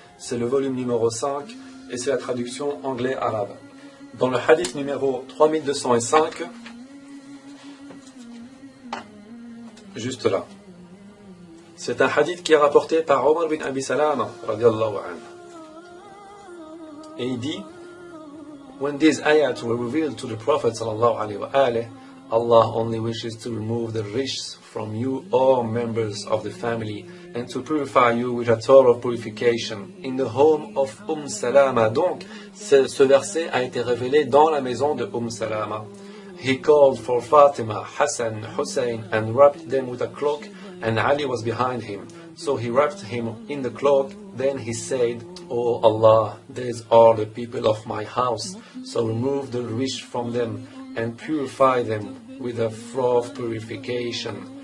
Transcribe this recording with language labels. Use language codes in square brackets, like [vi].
[fr] C'est le volume numéro 5 et c'est la traduction anglais-arabe. Dans le hadith numéro 3205, juste là, c'est un hadith qui est rapporté par Omar bin Abi Salama radiallahu anhu. Et il dit, [en] when these ayats were revealed to the Prophet sallallahu alayhi wa alayhi, Allah only wishes to remove the risks from you, all members of the family, and to purify you with a thorough purification in the home of Salama. [fr] Donc, ce verset a été révélé dans la maison de Salama. [en] He called for Fatima, Hassan, Hussein, and wrapped them with a cloak, and Ali was behind him. So he wrapped him in the cloak. Then he said, "O Allah, these are the people of my house. So remove the rish from them and purify them with a froth purification."